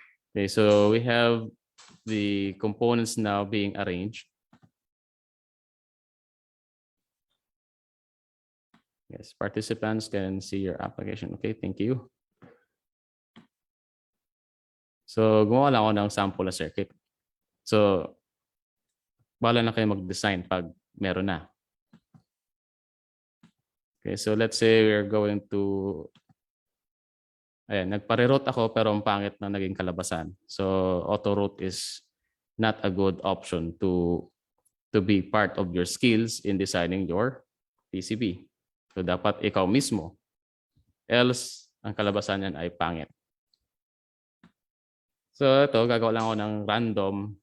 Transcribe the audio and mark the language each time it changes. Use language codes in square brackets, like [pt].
[en] Okay, so we have the components now being arranged. Yes, participants can see your application. Okay, thank you. [tl] So gumawa lang ako ng sample na circuit. So bahala na kayo mag-design pag meron na. Okay, [en] so let's say we're going to, [tl] ayan, nagpare-route ako pero ang pangit na naging kalabasan. [en] So auto-route is not a good option to be part of your skills in designing your PCB. [tl] So dapat ikaw mismo. Else, ang kalabasan yan ay pangit. So ito, gagawa lang ako ng random.